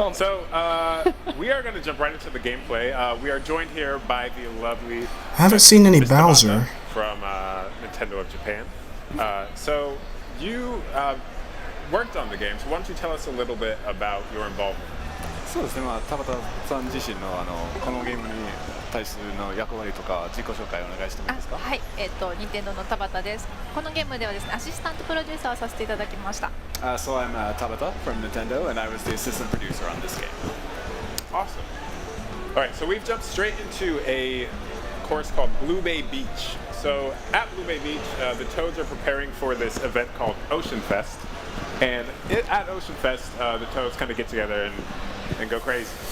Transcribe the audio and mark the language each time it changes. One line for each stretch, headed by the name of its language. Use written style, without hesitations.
English: So we are going to jump right into the gameplay. We are joined here by the lovely I haven't seen any Miss Bowser. Tabata from Nintendo of Japan. So you worked on the game, so why don't you tell us a little bit about your involvement?
Japanese: そうですね、田畑さん自身のこのゲームに対するの役割とか自己紹介をお願いしてもいいですか。はい、任天堂の田畑です。このゲームではですね、アシスタントプロデューサーをさせていただきました。
English: So I'm Tabata from Nintendo, and I was the assistant producer on this game. Awesome. All right, so we've jumped straight into a course called Blue Bay Beach. So at Blue Bay Beach, the Toads are preparing for this event called Ocean Fest. And at Ocean Fest, the Toads kind of get together and go crazy.